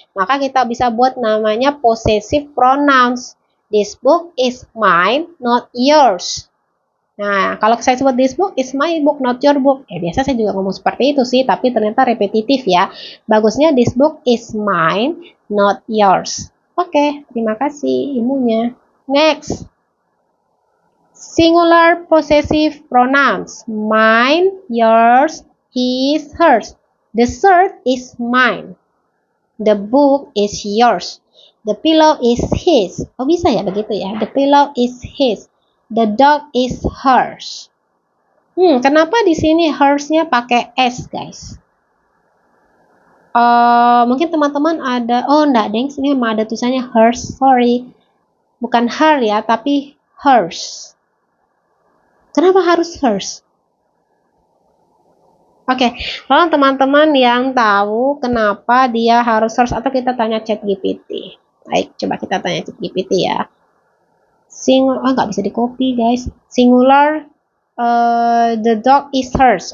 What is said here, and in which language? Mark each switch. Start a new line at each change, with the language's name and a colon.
Indonesian: Maka kita bisa buat namanya possessive pronouns.
English: This book is mine, not yours.
Indonesian: Nah, kalau saya sebut
English: this book is my book, not your book.
Indonesian: Ya, biasa saya juga ngomong seperti itu sih, tapi ternyata repetitif ya. Bagusnya
English: this book is mine, not yours.
Indonesian: Oke, terima kasih ilmunya.
English: Next. Singular possessive pronouns. Mine, yours, his, hers. The shirt is mine. The book is yours. The pillow is his.
Indonesian: Oh, bisa ya begitu ya.
English: The pillow is his. The dog is hers.
Indonesian: Kenapa di sini hers-nya pakai s, guys? Mungkin teman-teman ada, enggak, deng, sini memang ada tulisannya hers, sorry. Bukan her ya, tapi hers. Kenapa harus hers? Oke, tolong teman-teman yang tahu kenapa dia harus hers, atau kita tanya ChatGPT. Baik, coba kita tanya ChatGPT ya. Singular, nggak bisa di copy guys.
English: Singular, the dog is hers.